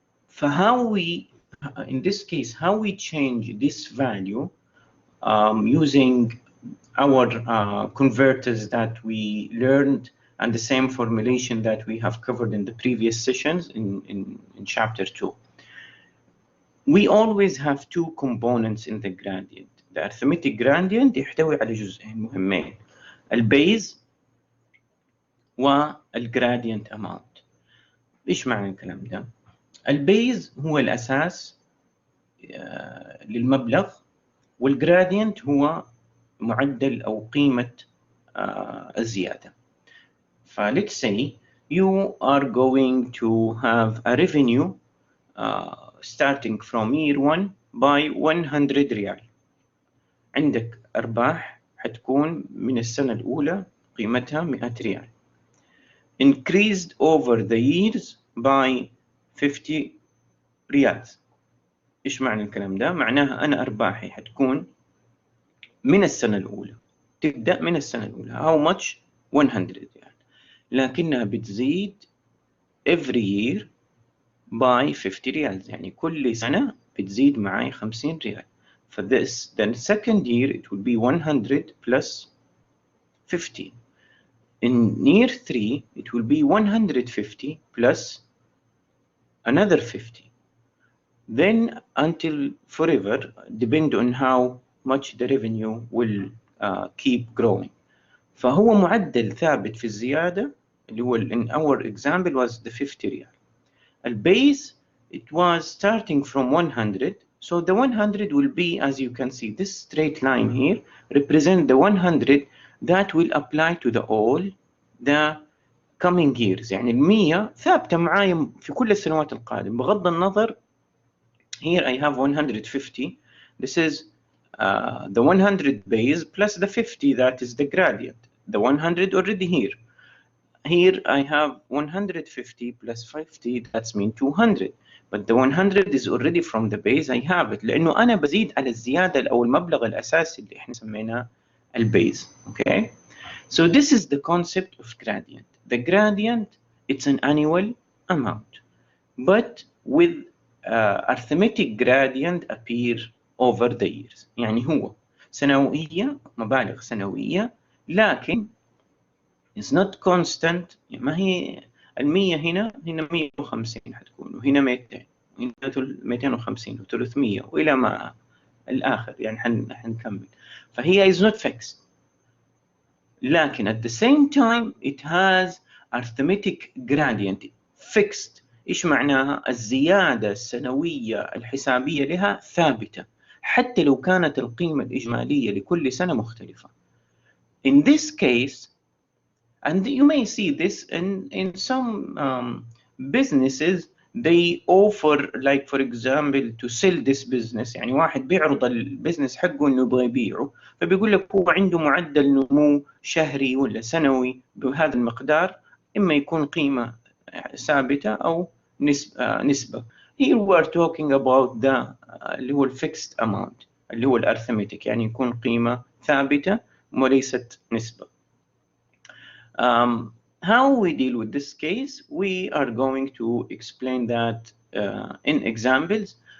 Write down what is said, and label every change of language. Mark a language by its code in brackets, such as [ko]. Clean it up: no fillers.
[en] فhow we, in this case, how we change this value using our converters that we learned and the same formulation that we have covered in the previous sessions in chapter 2. We always have two components in the gradient. [ar] The arithmetic gradient يحتوي على جزئين مهمين، البيز والgradient amount. إيش معنى الكلام ده؟ البيز هو الأساس للمبلغ، والgradient هو معدل أو قيمة الزيادة. [en] Let's say you are going to have a revenue starting from year 1 by 100 ريال. [ar] عندك أرباح حتكون من السنة الأولى قيمتها 100 ريال. [en] Increased over the years by 50 ريال. [ar] إيش معنى الكلام ده؟ معناها أنا أرباحي حتكون من السنة الأولى، تبدأ من السنة الأولى [en] how much [ar] 100 ريال، لكنها بتزيد [en] every year by [ar] 50 ريال، يعني كل سنة بتزيد معي 50 ريال. [en] For this, then second year it will be 100 plus 50. In year 3 it will be 150 plus another 50. Then until forever, depend on how much the revenue will keep growing. [ar] فهو معدل ثابت في الزيادة اللي هو [en] in our example was the [ar] 50 ريال. [en] البيز it was starting from 100, so the 100 will be, as you can see, this straight line here represent the 100 that will apply to all the coming years. [ar] يعني المية ثابتة معايا في كل السنوات القادمة بغض النظر. [en] Here I have 150. This is the 100 base plus the 50 that is the gradient. The 100 already here. Here I have 150 plus 50, that's mean 200. But the 100 is already from the base, I have it. [ar] لأنه أنا بزيد على الزيادة أو المبلغ الأساسي اللي إحنا سميناه البيز. [en] Okay? So this is the concept of gradient. The gradient, it's an annual amount. But with arithmetic gradient appear over the years. [ar] يعني هو سنوية، مبالغ سنوية، لكن [en] it's not constant. [ar] ما هي المية هنا 150 حتكون، وهنا 200 وهنا 250 و300 وإلى ما الآخر يعني حنكمل. [en] فهي is not fixed، لكن at the same time it has arithmetic gradient fixed. [ar] إيش معناها؟ الزيادة السنوية الحسابية لها ثابتة حتى لو كانت القيمة الإجمالية لكل سنة مختلفة. [en] In this case, and you may see this in some businesses, they offer, like for example, to sell this business. [ar] يعني واحد بيعرض البزنس حقه إنه يبغى يبيعه، فبيقول لك هو عنده معدل نمو شهري ولا سنوي بهذا المقدار، إما يكون قيمة ثابتة أو نسبة. [en] Here we are talking about the [ar] اللي هو fixed amount اللي هو الأرثمتيك، يعني يكون قيمة ثابتة وليست نسبة. [en] How we deal with this case, we are going to explain that in examples.